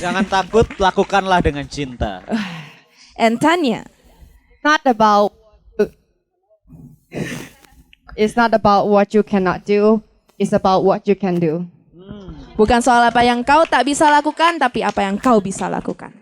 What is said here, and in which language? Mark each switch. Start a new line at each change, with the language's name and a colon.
Indonesian: Jangan takut, lakukanlah dengan cinta.
English: And Tanya. Not about it's not about what you cannot do. It's about what you can do.
Indonesian: Bukan soal apa yang kau tak bisa lakukan, tapi apa yang kau bisa lakukan.